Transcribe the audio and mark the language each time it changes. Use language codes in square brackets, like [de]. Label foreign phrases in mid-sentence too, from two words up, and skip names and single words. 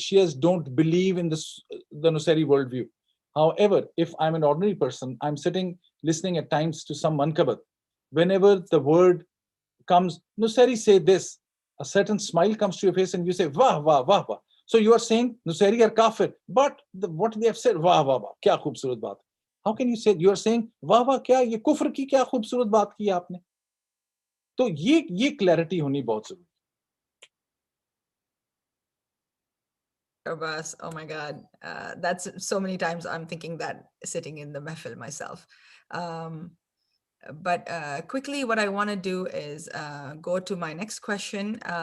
[en] Shias don't believe in the Nusayri worldview. However, if I'm an ordinary person, I'm sitting listening at times to some mankabat. Whenever the word comes, Nusayri say this, a certain smile comes to your face and you say, [ur] واہ، واہ، واہ، واہ. [en] So you are saying Nusayri are kafir, but what they have said, [ur] واہ، واہ، واہ، کیا خوبصورت بات. [en] How can you say, you are saying, [ur] واہ، واہ، کیا، یہ کفر کی کیا خوبصورت بات کی آپ نے? تو یہ clarity ہونی بہت ضروری. [en] Abbas, oh my God, that's so many times I'm thinking that sitting in the mehfil myself. But quickly, what I want to do is go to my next question.